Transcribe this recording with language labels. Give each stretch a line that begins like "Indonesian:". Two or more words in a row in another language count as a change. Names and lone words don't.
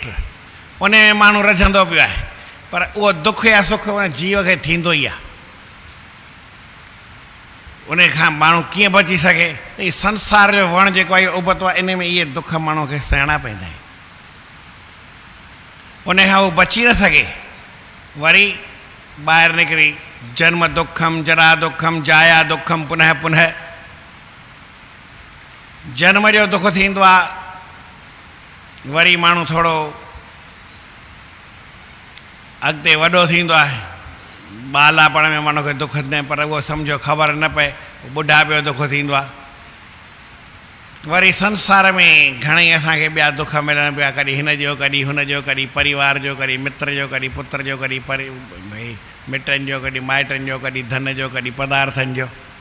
Sindhi: उन में माण्हू रझंदो पियो आहे, पर उहो दुख या सुख उन जीव खे थींदो ई आहे। उन खां माण्हू कीअं बची सघे? त हीउ संसार जो वणु जेको आहे उबतो आहे, इन में इहे दुख माण्हू खे सहणा पवंदा आहिनि। उन खां उहो बची न सघे, वरी ॿाहिरि निकिरी
Sanskrit: जन्म दुखम जरा दुखम जाया दुखम पुनः पुनः।
Sindhi: जन्म जो दुख थींदो आहे, वरी माण्हू थोरो अॻिते वॾो थींदो आहे। बालापण में माण्हू खे दुख न, पर उहो सम्झो ख़बर न पए, ॿुढापे जो दुख थींदो आहे। वरी संसार में घणेई असांखे ॿिया दुख मिलनि पिया, कॾहिं हिन जो, कॾहिं हुन जो, कॾहिं परिवार जो, कॾहिं मित्र जो, कॾहिं पुत्र जो, कॾहिं भई मिटनि जो, कॾहिं माइटनि जो, कॾहिं धन जो, कॾहिं पदार्थनि जो।